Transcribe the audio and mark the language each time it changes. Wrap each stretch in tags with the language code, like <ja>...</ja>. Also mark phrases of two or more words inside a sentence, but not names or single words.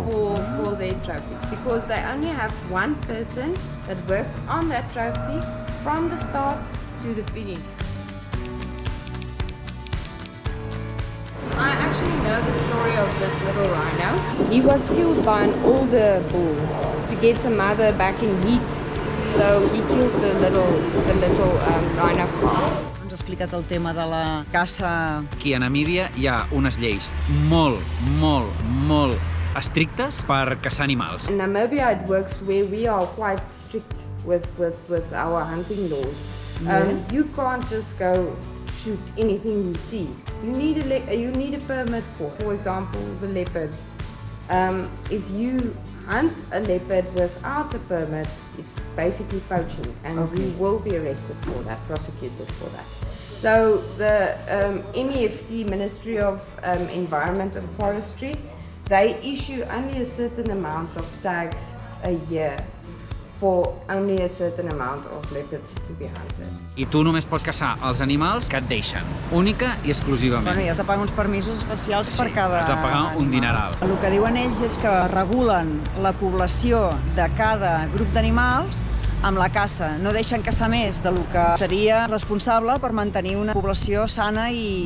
<en>for their trophies because they only have one person that works on that trophy from the start to the finish. I actually know the story of this little rhino. He was killed by an older bull to get the mother back in heat. So he killed the little rhino calf.</en> <ca>Ens ha explicat el tema de la caça. Aquí a Namíbia hi ha unes lleis molt estrictes per caçar animals.</ca> <en>In Namibia, it works where we are quite strict with our hunting laws. You can't just go shoot anything you see. You need a permit for example, the leopards. If you hunt a leopard without a permit, it's basically poaching, and you will be arrested for that, prosecuted for that. So the MEFT, Ministry of Environment and Forestry, they issue only a certain amount of tags a year for only a certain amount of leopards to be hunted.</en> <ca>I tu només pots caçar els animals que et deixen, única i exclusivament. Bueno, i has de pagar uns permisos especials per cada has de pagar un animal. dineral. El que diuen ells és que regulen la població de cada grup d'animals amb la caça. No deixen caçar més del que seria responsable per mantenir una població sana i</ca>